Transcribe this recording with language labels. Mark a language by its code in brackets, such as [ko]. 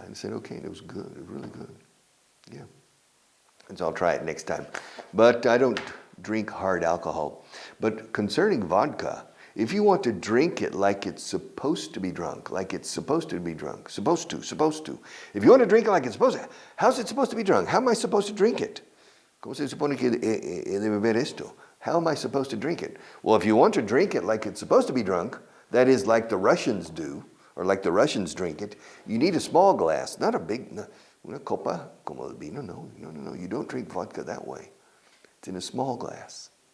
[en] And I said, okay, and it was good. It was really good. Yeah. And so I'll try it next time. But I don't drink hard alcohol. But concerning vodka, if you want to drink it like it's supposed to be drunk, supposed to. If you want to drink it like it's supposed to, how's it supposed to be drunk? How am I supposed to drink it? [es] ¿Cómo se supone que he de beber esto? [en] How am I supposed to drink it? Well, if you want to drink it like it's supposed to be drunk, that is like the Russians do, or like the Russians drink it, you need a small glass, not a big, [es] una copa como el vino. [en] No. You don't drink vodka that way. It's in a small glass.